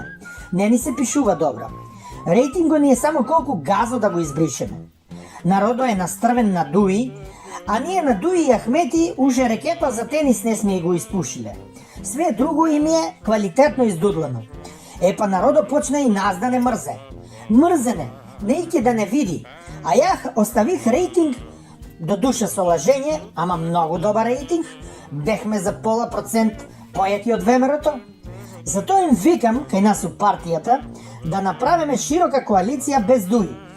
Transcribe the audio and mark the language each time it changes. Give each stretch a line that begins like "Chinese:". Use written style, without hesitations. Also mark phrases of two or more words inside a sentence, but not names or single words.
Macedonian: Не ни се пишува добро. Рейтинго ни е само колко газо да го избришеме. Народо е настървен на Дуи, а ние на Дуи и Ахмети уже рекета за тенис не сме го изпушиле. Све друго им е квалитетно издудлано. Па народо почна и нас да не мързе. Мързене, нейки да не види. А я оставих рейтинг до душа с уважение, ама много добър рейтинг. Бехме за пола процент поети от ВМРО-то. Зато им викам, кай нас у партията, да направиме широка коалиция без Дуи.